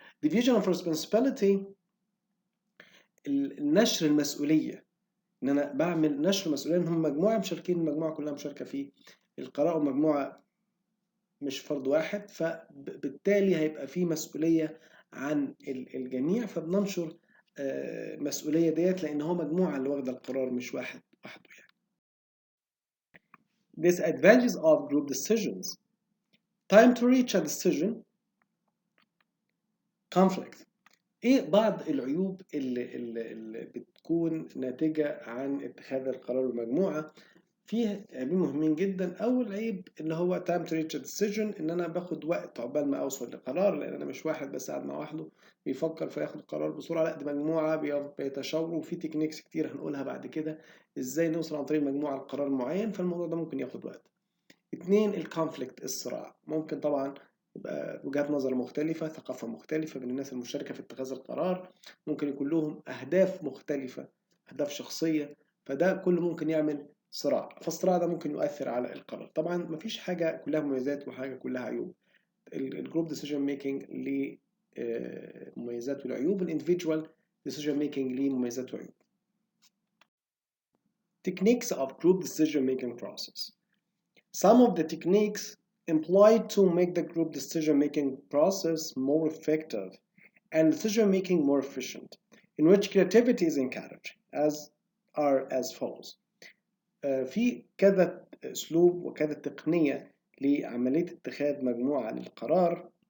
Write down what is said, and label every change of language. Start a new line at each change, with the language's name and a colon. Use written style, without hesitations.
English: division of responsibility،
Arabic: نشر المسؤولية، إن أنا بعمل نشر مسؤولية إن هم مجموعة مشاركين، المجموعة كلها مشاركة في القرار، ومجموعة مش فرد واحد، فبالتالي هيبقى في مسؤولية عن الجميع، فبننشر مسؤولية ديت لأن هو مجموعة اللي واخدة القرار مش واحد وحده يعني.
English: Disadvantages of group decisions: time to reach a decision, conflict.
Arabic: ايه بعض العيوب اللي بتكون ناتجة عن اتخاذ القرار بمجموعة؟ فيه عيبين مهمين جدا. اول عيب اللي هو
English: time to reach a decision،
Arabic: ان انا باخد وقت عقبال ما اوصل لقرار، لان انا مش واحد بس قاعد مع وحده بيفكر فياخد قرار بسرعه، لا دي مجموعه بيتشاوروا، وفي تكنيكس كتير هنقولها بعد كده ازاي نوصل عن طريق مجموعه لقرار معين، فالموضوع ده ممكن ياخد وقت. اتنين، الكونفليكت، الصراع. ممكن طبعا يبقى وجهات نظر مختلفة، ثقافة مختلفة بين الناس المشاركة في اتخاذ القرار، ممكن يكون لهم أهداف مختلفة، أهداف شخصية، فده كله ممكن يعمل صراع، فالصراع ده ممكن يؤثر على القرار. طبعا مفيش حاجة كلها مميزات وحاجة كلها عيوب.
English: الجروب decision making
Arabic: ليه مميزات والعيوب،
English: الاندفيدوال decision making
Arabic: ليه مميزات وعيوب.
English: Techniques of group decision making process. Some of the techniques employed to make the group decision-making process more effective and decision-making more efficient, in which creativity is encouraged, are as follows.
Arabic: في كذا أسلوب وكذا تقنية لعملية اتخاذ مجموعة للقرار.